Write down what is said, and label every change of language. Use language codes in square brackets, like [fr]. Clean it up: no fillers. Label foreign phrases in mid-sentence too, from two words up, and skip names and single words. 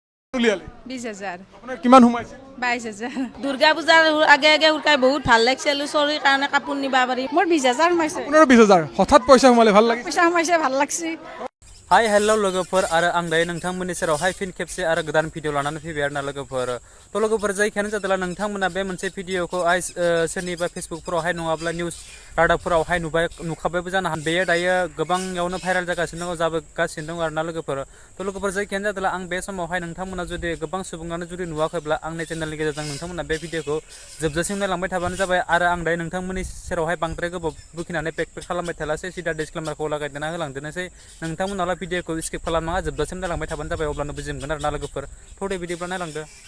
[as] 20,000 কিমান সোমাইছে 22,000 দুর্গা পূজার আগে আগে উঠাই বহুত ভাল লাগছে চলিৰ কাৰণে কাপোৰ নিবা পাৰি মোৰ 20,000 সোমাইছে আপোনাৰ 20,000 হঠাৎ পইচা সোমালে ভাল লাগিছে পইচা সোমাইছে ভাল লাগছে [en] hi hello [brx] लोगोफोर आरो आं दायो नोंथांमोननि सेरावहाय फिन खेबसे आरो गोदान भिडिअ लानानै फैबाय आरोना लोगोफोर थ' लोगोफोर जायखियानो जादोंला नोंथांमोना बे मोनसे भिडिअखौ सोरनिबा फेसबुकफोरावहाय नङाब्ला निउस रादाबफोरावहाय नुखाबायबो जानो हागौ बेयो दायो गोबांयावनो भाइरेल जागासिनो दङ जाबोगासिनो दङ आरोना लोगोफोर थ' लोगोफोर जायखियानो जादोंला आं बे समावहाय नोंथांमोना जुदि गोबां सुबुङानो जुदि नुवाखैब्ला आंनि चेनेलनि गेजेरजों नोंथांमोना बे भिडिअखौ जोबजासिम नायलांबाय थाबानो जाबाय आरो आं दायो नोंथांमोननि सेरावहाय बांद्राय गोबाव बुखिनानै पेक खालामबाय थालासै सिदा डिसक्लेमारखौ लागायदेरना होलांदेरनोसै नोंथांमोनाल' भिडिअखौ स्किप खालामनाङा जोबजासिम नायलांबाय थाबानो जाबाय अब्लानो बुजि मोनगोन आरोना लोगोफोर थ' दे बिदिब्ला नायलांदो